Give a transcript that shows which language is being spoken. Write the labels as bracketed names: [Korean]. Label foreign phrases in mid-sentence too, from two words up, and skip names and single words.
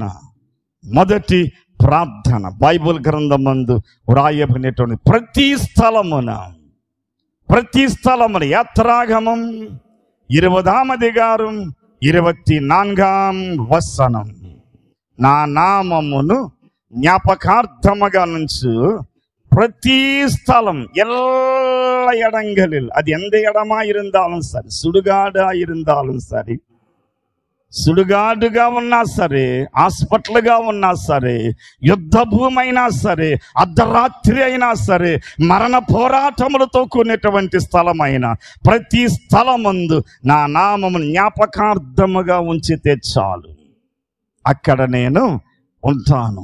[Telugu] మొదటి ప్రార్థన బైబిల్ గ్రంథమందు వ్రాయబడినటువంటి ప్రతి స్థలమున యాత్రాగమం 20వ అధికారం 24వ వచనం. నా నామమును ஞாபகார்த்தமாக నుంచు ప్రతి స్థలం [Tamil] எல்லா இடங்களில், அது எந்த இடமா இருந்தாலும் சரி, சுடுகாடா இருந்தாலும் சரி, [Telugu] సుడుగాడుగా ఉన్నా సరే, హాస్పిటల్గా ఉన్నా సరే, యుద్ధ భూమి అయినా సరే, అర్ధరాత్రి అయినా సరే, మరణ పోరాటములతో కూడినటువంటి స్థలమైన ప్రతి స్థలమందు నా నామమును జ్ఞాపకార్థముగా ఉంచితే చాలు, అక్కడ నేను ఉంటాను.